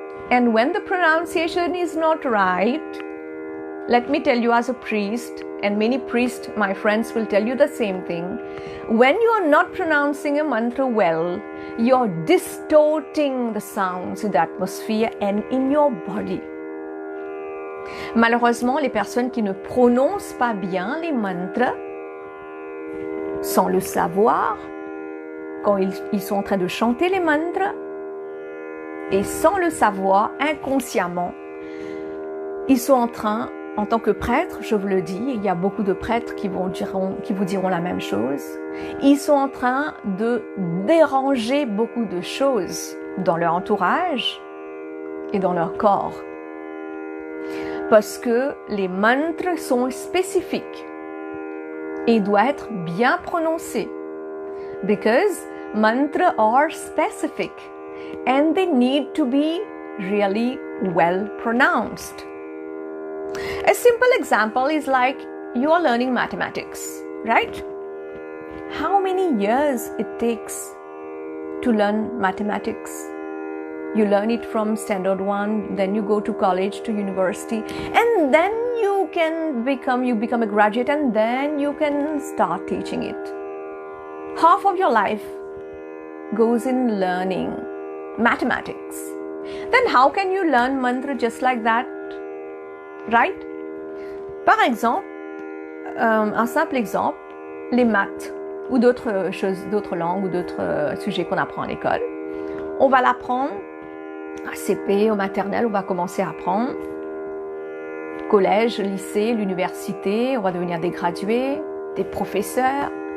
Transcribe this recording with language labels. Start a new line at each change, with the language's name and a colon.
English: And when the pronunciation is not right, let me tell you as a priest, and many priests, my friends, will tell you the same thing. When you are not pronouncing a mantra well, you're distorting the sounds in the atmosphere and in your body.
French: Malheureusement, les personnes qui ne prononcent pas bien les mantras, sans le savoir, quand ils sont en train de chanter les mantras, et sans le savoir, inconsciemment, ils sont en train, en tant que prêtre, je vous le dis, il y a beaucoup de prêtres qui vous diront la même chose, ils sont en train de déranger beaucoup de choses dans leur entourage et dans leur corps. Parce que les mantras sont spécifiques et doivent être bien prononcés.
English: Because mantras are specific and they need to be really well pronounced. A simple example is like you are learning mathematics, right? How many years it takes to learn mathematics? You learn it from standard 1, then you go to college, to university, and then you become a graduate, and then you can start teaching it. Half of your life goes in learning mathematics. Then how can you learn mantra just like that? Right?
French: Par exemple, un simple exemple, les maths ou d'autres choses, d'autres langues ou d'autres sujets qu'on apprend à l'école. On va l'apprendre à CP, au maternel, on va commencer à apprendre. Collège, lycée, l'université, on va devenir des gradués, des professeurs.